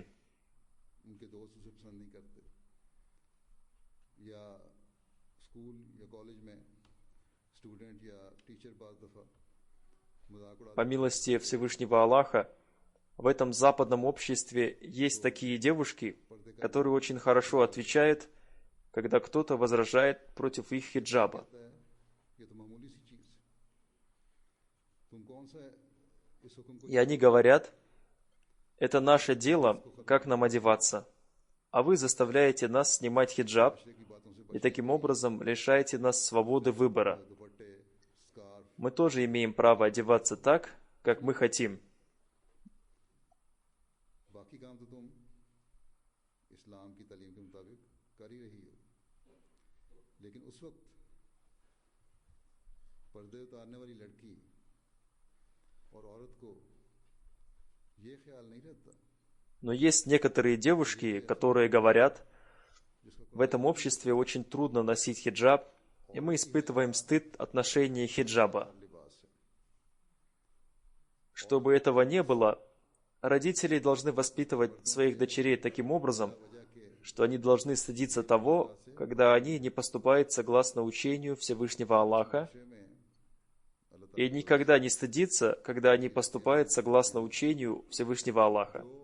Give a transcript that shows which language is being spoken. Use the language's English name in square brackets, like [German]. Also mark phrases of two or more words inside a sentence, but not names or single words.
[Hindi] उनके दोस्त उसे पसंद नहीं करते, या स्कूल या कॉलेज में स्टूडेंट या टीचर बाज़ दफ़ा मजाक उड़ाते [Russian] По милости Всевышнего Аллаха, в этом западном обществе есть такие девушки, которые очень хорошо отвечают, когда кто-то возражает против их хиджаба. [Hindi] हैं, ये तो मामूली सी चीज़ है, तुम कौन सा इस हुक्म को [Russian] И они говорят, это наше дело, как нам одеваться, а вы заставляете нас снимать хиджаб [Hindi] की बातों से [Russian] и таким образом лишаете нас свободы выбора. [Hindi] दुपट्टे स्कार्फ [Russian] Мы тоже имеем право одеваться так, как мы хотим. [Hindi] बाकी काम तो तुम इस्लाम की तालीम के मुताबिक कर ही रही हो, लेकिन उस वक्त पर्दे उतारने वाली लड़की और औरत को ये ख्याल नहीं रहता [Russian] Но есть некоторые девушки, которые говорят, в этом обществе очень трудно носить хиджаб, и мы испытываем стыд от ношения хиджаба. Чтобы этого не было, родители должны воспитывать своих дочерей таким образом, что они должны стыдиться того, когда они не поступают согласно учению Всевышнего Аллаха, и никогда не стыдиться, когда они поступают согласно учению Всевышнего Аллаха.